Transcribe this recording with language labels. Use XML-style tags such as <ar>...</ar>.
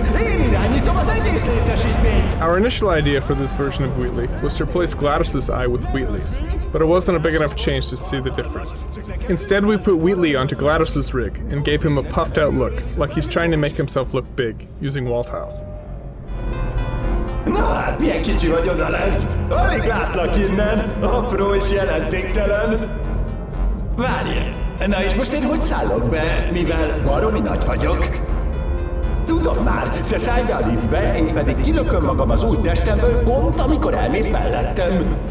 <hu>Én irányítom az egész létesítményt!</hu> <en>Our initial idea for this version of Wheatley was to replace GLaDOS's eye with Wheatley's, but it wasn't a big enough change to see the difference. Instead, we put Wheatley onto GLaDOS's rig and gave him a puffed out look, like he's trying to make himself look big, using wall tiles.</en> <hu>Na hát, milyen kicsi vagy odalent! Alig látlak innen, apró és jelentéktelen. Várj! Na és most én hogy szállok be, mivel baromi nagy vagyok? Tudom már, te szállj be a liftbe, én pedig kilököm magam az új testemből pont, amikor elmész mellettem.</hu>